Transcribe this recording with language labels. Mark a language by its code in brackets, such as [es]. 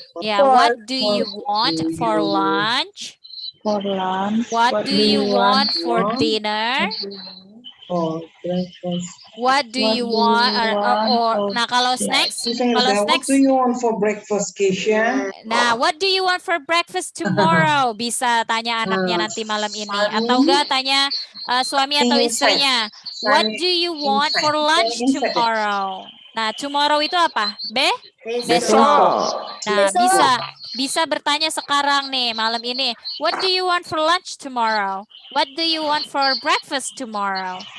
[en] Ya, what do you want for lunch? What do you want for dinner? What do you want or [id] nah kalau [en] snacks what do you want for breakfast, Keisha? Nah, what do you want for breakfast tomorrow? [id] Bisa tanya anaknya nanti malam ini atau enggak tanya suami atau istrinya. [en] What do you want for lunch tomorrow? [id] Nah, tomorrow itu apa? Besok. Nah, bisa bertanya sekarang nih malam ini. [en] What do you want for lunch tomorrow? What do you want for breakfast tomorrow?